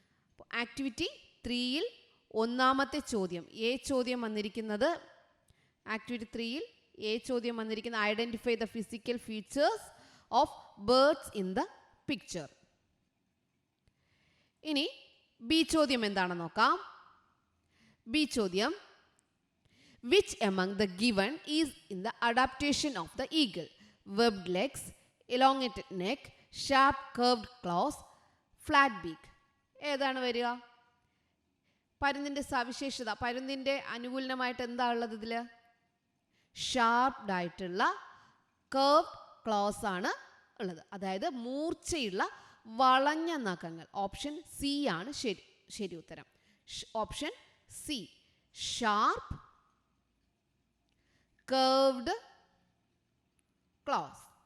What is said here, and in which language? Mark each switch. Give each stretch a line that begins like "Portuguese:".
Malayalam: അപ്പോൾ ആക്ടിവിറ്റി 3യിൽ 1ാമത്തെ ചോദ്യം, എ ചോദ്യം വന്നിരിക്കുന്നത്, ആക്ടിവിറ്റി 3യിൽ എ ചോദ്യം വന്നിരിക്കുന്നത്
English: Identify the physical features of birds in the picture.
Malayalam: ഇനി ബി ചോദ്യം എന്താണെന്ന് നോക്കാം. ബി ചോദ്യം,
English: Which among the given is in the adaptation of the eagle? Webbed legs, elongated neck, sharp curved claws, flat beak.
Malayalam: ഏതാണ് വരിക? പരുന്തിൻ്റെ സവിശേഷത, പരുന്തിൻ്റെ അനുകൂലമായിട്ട് എന്താ ഉള്ളത് ഇതിൽ? ഷാർപ്ഡായിട്ടുള്ള കർവ്ഡ് ക്ലോസ് ആണ് ഉള്ളത്. അതായത് മൂർച്ചയുള്ള വളഞ്ഞ നഖങ്ങൾ. ഓപ്ഷൻ സി ആണ് ശരി ഉത്തരം. Option C, sharp curved close.